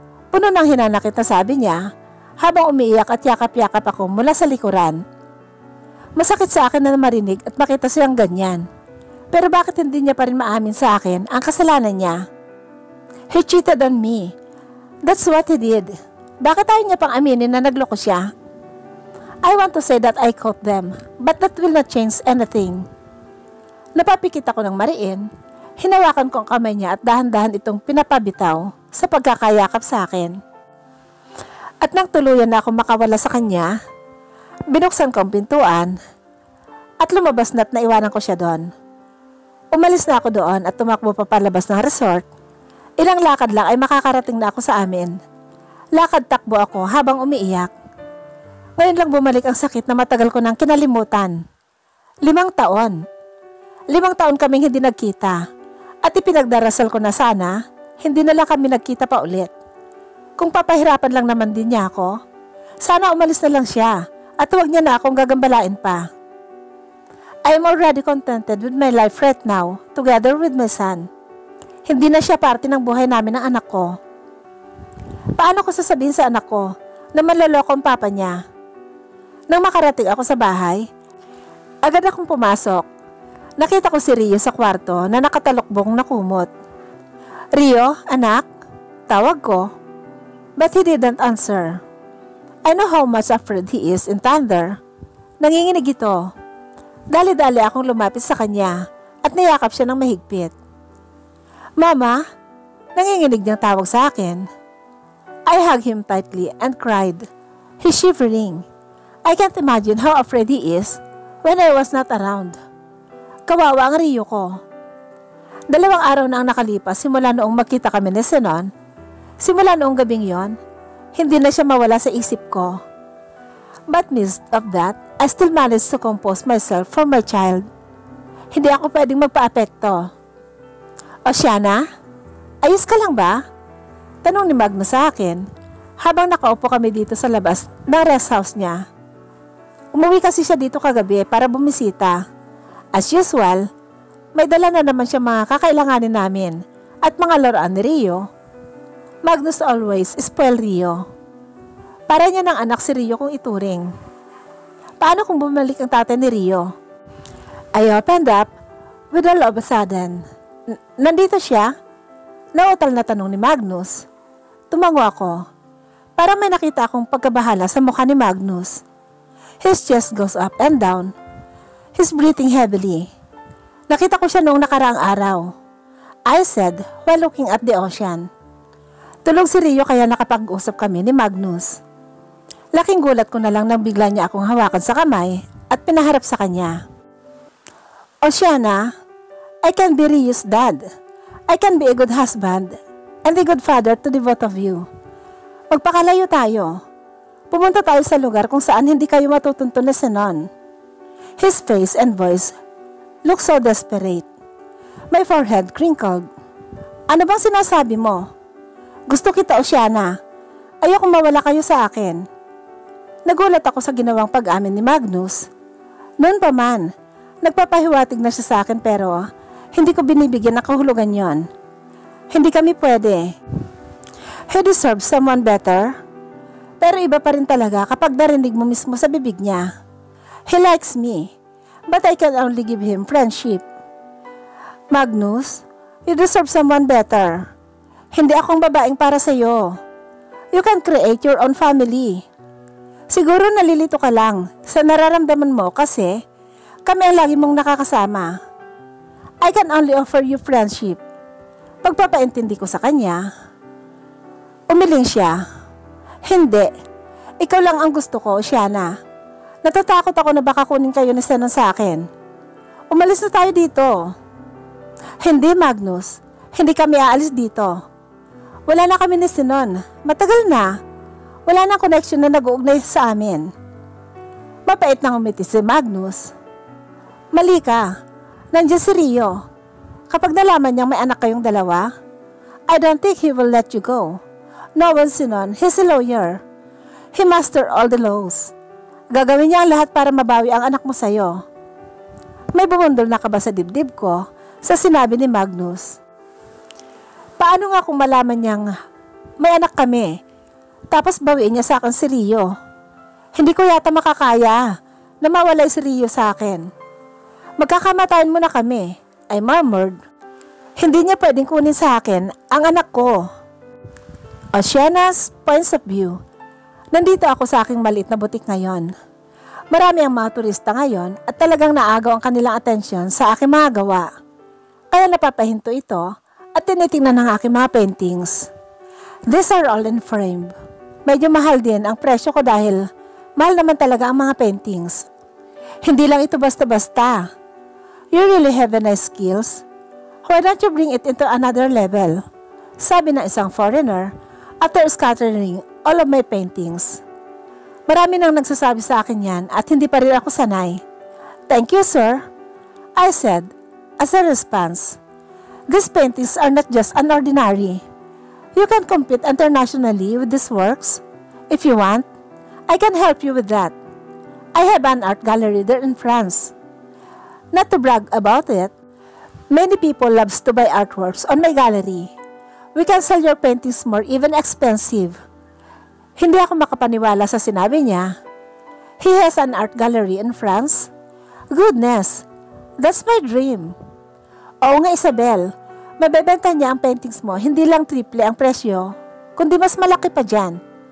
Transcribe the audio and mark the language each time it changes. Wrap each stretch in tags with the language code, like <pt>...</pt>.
<tl>Puno ng hinanakit na sabi niya habang umiiyak at yakap-yakap ako mula sa likuran. Masakit sa akin na marinig at makita siyang ganyan. Pero bakit hindi niya pa rin maamin sa akin ang kasalanan niya?</tl> <en>He cheated on me. That's what he did.</en> <tl>Bakit ayaw niya pang aminin na nagloko siya?</tl> <en>I want to say that I caught them, but that will not change anything.</en> <tl>Napapikit ako ng mariin. Hinawakan ko ang kamay niya at dahan-dahan itong pinapabitaw sa pagkakayakap sa akin. At nang tuluyan na ako makawala sa kanya, binuksan ko ang pintuan at lumabas na at naiwanan ko siya doon. Umalis na ako doon at tumakbo pa palabas ng resort. Ilang lakad lang ay makakarating na ako sa amin. Lakad-takbo ako habang umiiyak. Ngayon lang bumalik ang sakit na matagal ko nang kinalimutan. 5 taon. 5 taon kaming hindi nagkita at ipinagdarasal ko na sana hindi na lang kami nagkita pa ulit. Kung papahirapan lang naman din niya ako, sana umalis na lang siya at huwag niya na akong gagambalain pa.</tl> <en>I am already contented with my life right now together with my son.</en> <tl>Hindi na siya parte ng buhay namin ng anak ko. Paano ko sasabihin sa anak ko na manloloko ang papa niya? Nang makarating ako sa bahay, agad akong pumasok. Nakita ko si Rio sa kwarto na nakatalokbong na kumot. Rio, anak? Tawag ko.</tl> <en>But he didn't answer. I know how much afraid he is in thunder.</en> <tl>Nanginginig ito. Dali-dali akong lumapit sa kanya at niyakap siya ng mahigpit. Mama, nanginginig niyang tawag sa akin.</tl> <en>I hugged him tightly and cried. He's shivering. I can't imagine how afraid he is when I was not around.</en> <tl>Kawawa ang Rio ko. 2 araw na ang nakalipas simula noong magkita kami ni Sinon. Simula noong gabing yon, hindi na siya mawala sa isip ko.</tl> <en>But midst of that, I still managed to compose myself for my child.</en> <tl>Hindi ako pwedeng magpa-apekto. Oceana, ayos ka lang ba? Tanong ni Magnus sa akin habang nakaupo kami dito sa labas ng rest house niya. Umuwi kasi siya dito kagabi para bumisita.</tl> <en>As usual,</en> <tl>may dala na naman siya mga kakailanganin namin at mga laruan ni Rio.</tl> <en>Magnus always spoil Rio.</en> <tl>Para niya ng anak si Rio kung ituring. Paano kung bumalik ang tatay ni Rio?</tl> <en>I opened up with all of a sudden.</en> <tl>Nandito siya? Nautal na tanong ni Magnus. Tumango ako. Para may nakita akong pagkabahala sa mukha ni Magnus.</tl> <en>His chest goes up and down. He's breathing heavily.</en> <tl>Nakita ko siya noong nakaraang araw.</tl> <en>I said while looking at the ocean.</en> <tl>Tulog si Rio kaya nakapag-usap kami ni Magnus. Laking gulat ko na lang nang bigla niya akong hawakan sa kamay at pinaharap sa kanya.</tl> <en>Oceana, I can be Ryu's dad. I can be a good husband and a good father to the both of you.</en> <tl>Magpakalayo tayo. Pumunta tayo sa lugar kung saan hindi kayo matutuntun na Zenon.</tl> <en>His face and voice looked so desperate. My forehead crinkled.</en> <tl>Ano bang sinasabi mo? Gusto kita, Oceana. Ayokong mawala kayo sa akin. Nagulat ako sa ginawang pag-amin ni Magnus. Noon pa man, nagpapahiwatig na siya sa akin pero hindi ko binibigyan ng kahulugan yon. Hindi kami pwede.</tl> <en>He deserves someone better.</en> <tl>Pero iba pa rin talaga kapag narinig mo mismo sa bibig niya.</tl> <en>He likes me, but I can only give him friendship. Magnus, you deserve someone better.</en> <tl>Hindi akong babaeng para sa'yo.</tl> <en>You can create your own family.</en> <tl>Siguro nalilito ka lang sa nararamdaman mo kasi kami ang lagi mong nakakasama.</tl> <en>I can only offer you friendship.</en> <tl>Pagpapaintindi ko sa kanya. Umiling siya. Hindi. Ikaw lang ang gusto ko, Oceana. Natatakot ako na baka kunin kayo ni Zenon sa akin. Umalis na tayo dito. Hindi, Magnus. Hindi kami aalis dito. Wala na kami ni Zenon. Matagal na. Wala na connection na nag-uugnay sa amin. Mapait nang umiti si Magnus. Mali ka. Nandiyan si Rio. Kapag nalaman niyang may anak kayong dalawa,</tl> <en>I don't think he will let you go. No one Zenon, he's a lawyer. He master all the laws.</en> <tl>Gagawin niya ang lahat para mabawi ang anak mo sa'yo. May bumundol na kaba sa dibdib ko sa sinabi ni Magnus. Paano nga kung malaman niyang may anak kami, tapos bawiin niya sa akin si Rio? Hindi ko yata makakaya na mawalay si Rio sa akin. Magkakamatayan mo na kami,</tl> <en>I murmured.</en> <tl>Hindi niya pwedeng kunin sa akin ang anak ko.</tl> <en>Oceana's points of view.</en> <tl>Nandito ako sa aking maliit na butik ngayon. Marami ang mga turista ngayon at talagang naagaw ang kanilang atensyon sa aking mga gawa. Kaya napapahinto ito at tinitingnan ng aking mga paintings.</tl> <en>These are all in frame.</en> <tl>Medyo mahal din ang presyo ko dahil mahal naman talaga ang mga paintings. Hindi lang ito basta-basta.</tl> <en>You really have a nice skills. Why don't you bring it into another level?</en> <tl>Sabi ng isang foreigner</tl> <en>after scattering all of my paintings.</en> <tl>Marami nang nagsasabi sa akin yan at hindi pa rin ako sanay.</tl> <en>Thank you, sir, I said as a response. These paintings are not just unordinary. You can compete internationally with these works. If you want, I can help you with that. I have an art gallery there in France. Not to brag about it, many people loves to buy artworks on my gallery. We can sell your paintings more, even expensive.</en> <tl>Hindi ako makapaniwala sa sinabi niya.</tl> <en>He has an art gallery in France? Goodness, that's my dream.</en> <tl>Oo nga, Isabel. Mabebenta niya ang paintings mo, hindi lang triple ang presyo, kundi mas malaki pa dyan.</tl>